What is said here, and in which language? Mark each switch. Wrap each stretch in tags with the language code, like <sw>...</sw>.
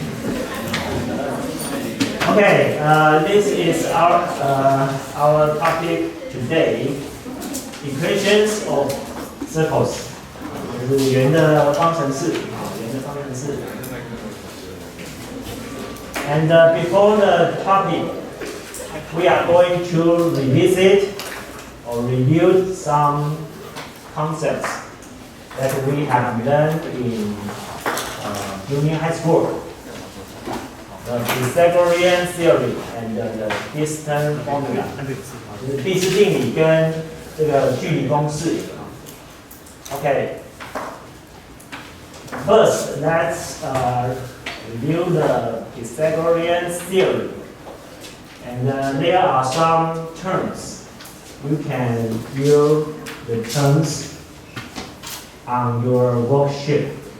<en>Okay, this is our topic today. Equations of circles.</en> <zh>就是圆的方程式，圆的方程式。</zh> <en>And before the topic, we are going to revisit or review some concepts that we have learned in junior high school. The Pythagorean theory and the distance formula.</en> <zh>就是毕氏定理跟这个距离公式。</zh> <en>Okay. First, let's review the Pythagorean theory. And there are some terms. You can view the terms on your worksheet.</en>